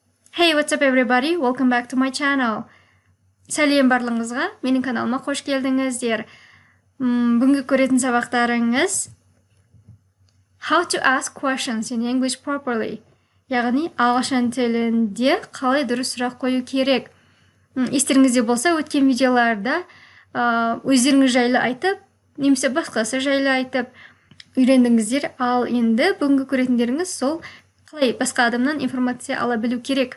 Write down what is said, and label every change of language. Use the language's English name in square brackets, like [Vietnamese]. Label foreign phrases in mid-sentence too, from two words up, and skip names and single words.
[English] Hey, what's up everybody? Welcome back to my channel. [Kazakh] Сәлем барлығыңызға, менің каналыма қош келдіңіздер. Бүгінгі көретін сабақтарыңыз [English] How to ask questions in English properly. [Kazakh] Яғни, ағылшын тілінде қалай дұрыс сұрақ қою керек. Естеріңізде болса, өткен видеоларда өздеріңіз жайлы айтып, немесе басқасы жайлы айтып үйрендіңіздер. Ал енді бүгінгі көретіндеріңіз сол қалай басқа адамнан информация ала білу керек.